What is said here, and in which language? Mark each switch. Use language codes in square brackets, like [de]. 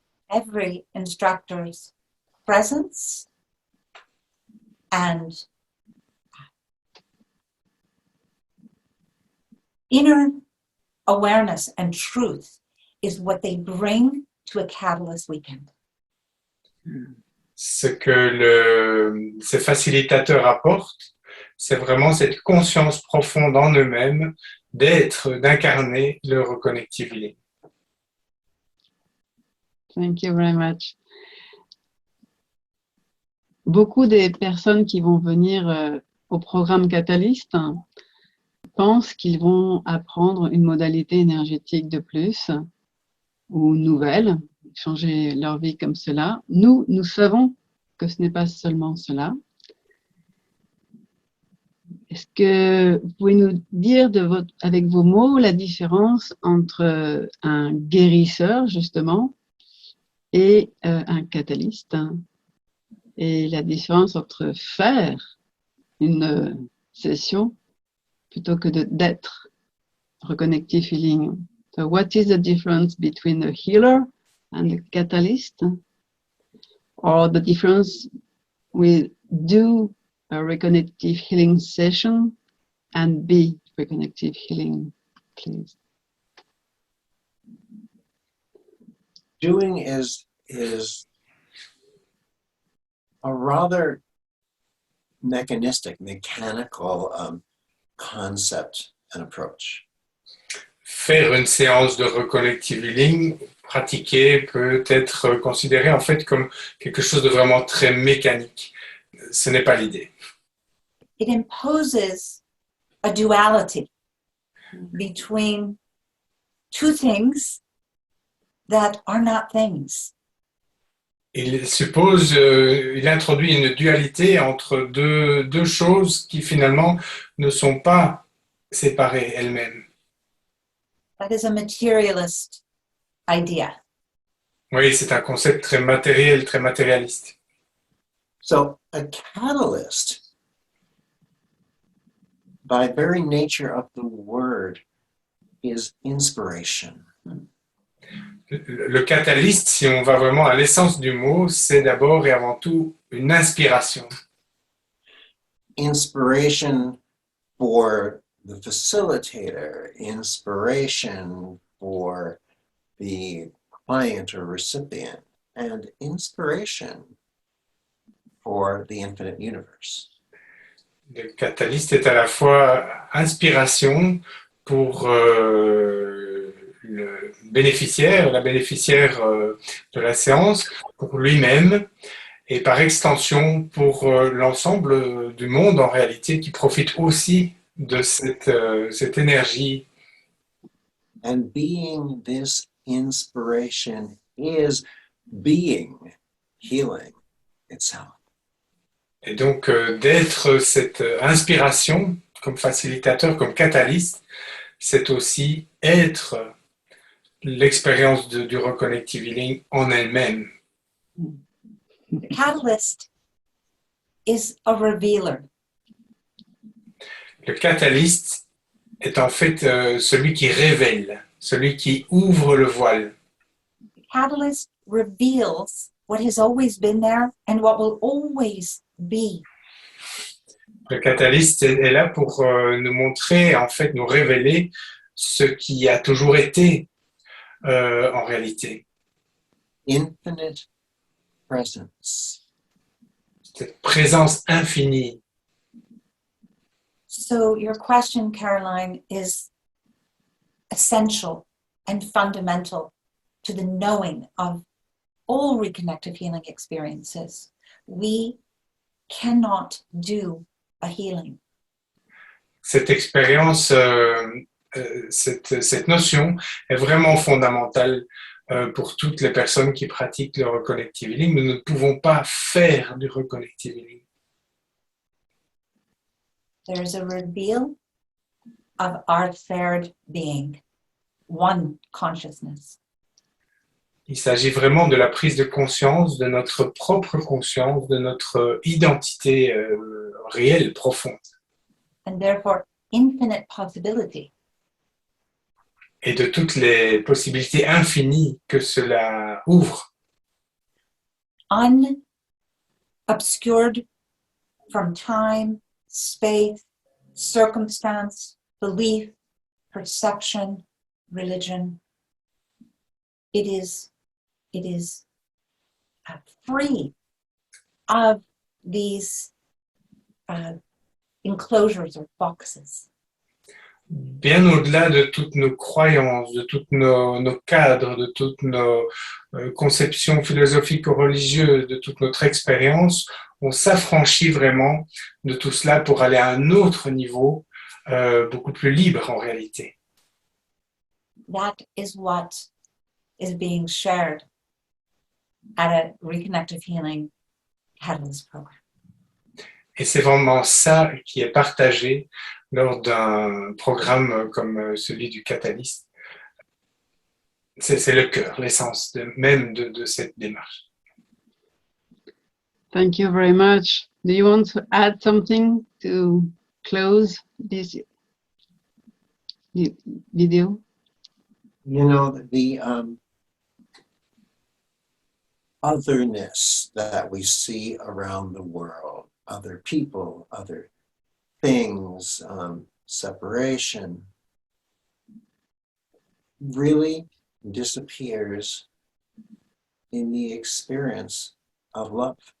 [en] Every instructor's presence and inner awareness and truth is what they bring to a Catalyst weekend. [fr] Ce que ces facilitateurs apportent, c'est vraiment cette conscience profonde en eux-mêmes d'être, d'incarner le reconnective healing. [en] Thank you very much. [fr] Beaucoup des personnes qui vont venir au programme Catalyst pensent qu'ils vont apprendre une modalité énergétique de plus ou nouvelle, changer leur vie comme cela. Nous savons que ce n'est pas seulement cela. Est-ce que vous pouvez nous dire avec vos mots la différence entre un guérisseur, justement, et un catalyste, et la différence entre faire une session plutôt que d'être reconnective healing? [en] So what is the difference between a healer and a catalyst? Or the difference with do a reconnective healing session and be reconnective healing, please? Doing is a rather mechanical concept and approach. [fr] Faire une séance de reconnective healing, pratiquer, peut être considéré en fait comme quelque chose de vraiment très mécanique. Ce n'est pas l'idée. [en] It imposes a duality between two things that are not things. [fr] Il introduit une dualité entre deux choses qui finalement ne sont pas séparées elles-mêmes. [en] That is a materialist idea. [fr] Oui, c'est un concept très matériel, très matérialiste. [en] So a catalyst, by very nature of the word, is inspiration. [fr] Le catalyste, si on va vraiment à l'essence du mot, c'est d'abord et avant tout une inspiration. [en] Inspiration for the facilitator, inspiration for the client or recipient, and inspiration for the infinite universe. [fr] Le catalyste est à la fois inspiration pour le bénéficiaire, la bénéficiaire de la séance, pour lui-même, et par extension pour l'ensemble du monde en réalité qui profite aussi de cette énergie. [en] And being this inspiration is being healing itself. [fr] Et donc d'être cette inspiration comme facilitateur, comme catalyste, c'est aussi être l'expérience du reconnective healing en elle-même. [en] The catalyst is a revealer. [fr] Le catalyste est en fait celui qui révèle, celui qui ouvre le voile. [en] The catalyst reveals what has always been there and what will always be. [fr] Le catalyste est là pour nous montrer, en fait, nous révéler ce qui a toujours été en réalité. [en] Infinite presence. [fr] Cette présence infinie. [en] So your question, Caroline, is essential and fundamental to the knowing of all reconnective healing experiences. We cannot do a healing. [fr] Cette expérience, cette notion est vraiment fondamentale pour toutes les personnes qui pratiquent le reconnective healing. Nous ne pouvons pas faire du reconnective healing. [en] There is a reveal of our third being, one consciousness. [fr] Il s'agit vraiment de la prise de conscience, de notre propre conscience, de notre identité réelle, profonde. [en] and therefore infinite possibility. [fr] Et de toutes les possibilités infinies que cela ouvre, [en] Unobscured from time, space, circumstance, belief, perception, religion. It is free of these enclosures or boxes. [fr] bien au-delà de toutes nos croyances, de tous nos cadres, de toutes nos conceptions philosophiques ou religieuses, de toute notre expérience, on s'affranchit vraiment de tout cela pour aller à un autre niveau, beaucoup plus libre en réalité. That is what is being shared at a Reconnective Healing Catalyst program. Et c'est vraiment ça qui est partagé lors d'un programme comme celui du Catalyst. C'est le cœur, l'essence même de cette démarche. [en] Thank you very much. Do you want to add something to close this video? You know, the otherness that we see around the world, other people, other things, separation, really disappears in the experience of love.